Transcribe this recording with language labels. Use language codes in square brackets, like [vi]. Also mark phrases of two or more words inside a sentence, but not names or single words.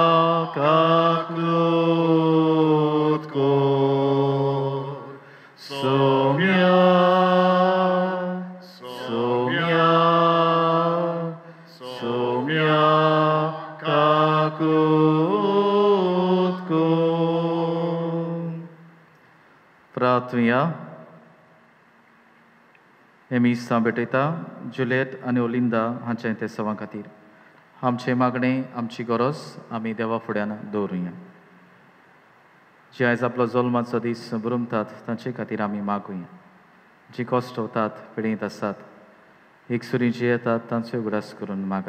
[kok] kaklut kor, Somia, Somia, Somia kaklut kor. Pratvia. एमीस भेटयता जुलियट आनी ओलिंदा हांचे ते सवां खातीर आमचे मागणें आमची गरज आमी देवा फुड्यान दवरुया. जे आयज आपलो जल्माचो दीस बुरमतात तांचे खातीर आमी मागुया. जी कश्टवतात पिडीत आसात एकसुरी जी येतात तांचो उगडास करून मागात.